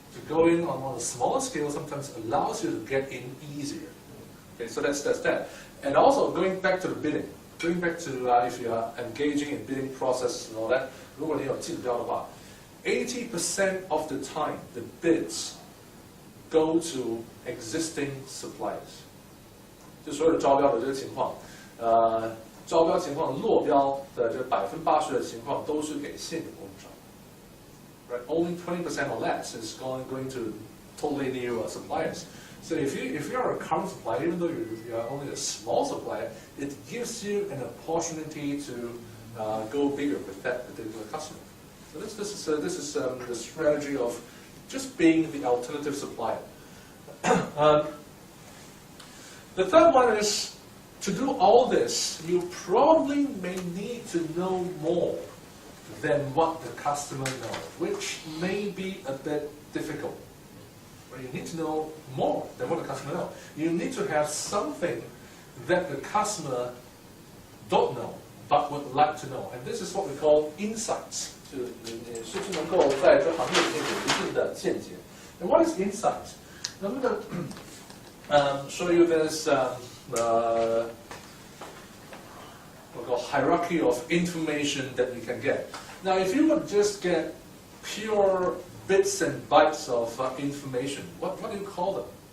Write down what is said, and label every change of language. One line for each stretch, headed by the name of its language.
English: To go in on a smaller scale sometimes allows you to get in easier. Okay, so that's that. And also going back to the bidding, going back to if you are engaging in bidding process and all that,
Chinese: 如果你有竞标的话,
English: 80% of the time the bids go to existing suppliers.
Chinese: 就所有的招标的这个情况，招标情况落标的这80%的情况都是给现有供应商。
English: Right, only 20% or less is going to totally new suppliers. So if you're a current supplier, even though you are only a small supplier, it gives you an opportunity to go bigger with that particular customer. So this is the strategy of just being the alternative supplier. The third one is, to do all this, you probably may need to know more than what the customer knows, which may be a bit difficult. But you need to know more than what the customer knows. You need to have something that the customer don't know, but would like to know. And this is what we call insights.
Chinese: 就你是不是能够在这行业里面有一定的见解？
English: And what is insight? I'm going to show you this we'll call hierarchy of information that you can get. Now, if you would just get pure bits and bytes of information, what do you call them?